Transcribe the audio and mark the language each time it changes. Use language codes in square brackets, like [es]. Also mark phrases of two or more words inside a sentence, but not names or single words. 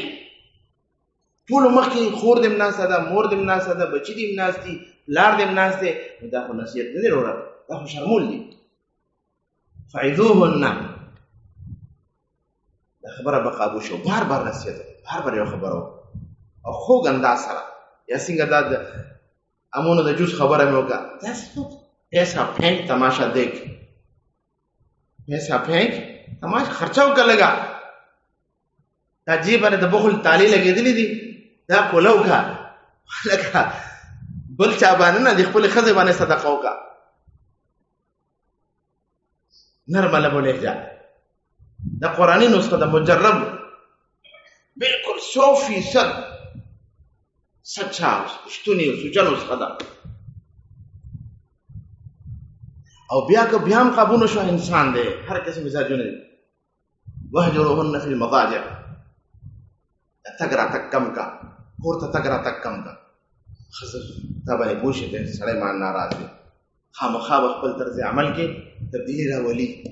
[ps] ټولو مخکې خور دې ناسته ده، مور دې ناسته ده، بچي دې ناست دي، پلار دې ناست دی، نو دا خو نصیحت نه دی وروره، دا خو شرمول دي. فعظوهن، دا خبره به قابو شو. بار بار نصیحت وکړئ، بار بار یو خبره وکړئ او خوږ انداز سره. یا څنګه دا د امونو د جوس خبره مې وکړه، داسې [ur] پیسہ پھینک تماشا دیکھ، پیسہ پھینک تماشا [ps] خرچه وکړه لږه، دا جیب باندې د بخل تالې لګېدلې دي، دا کوله وکړه لکه بل چا باندې نه، د خپلې ښځې باندې صدقه وکړه. نرمه لب و لهجه، دا قرآني نسخه ده، مجرب، بالکل 100% سچا پښتوني سوچا نسخه ده. او بیا که بیا هم قابو نشو انسان دی، هر قسم مزاجونه دي. [ar] وهجروهن فی المضاجع، [ps] تګ راتګ کم کا، کور ته تګ راتګ کم کا. ښځه تا باندې پوه شي دی سړی مان ناراض دی، خامخا به خپل طرز عمل کې تبدیلي راولي.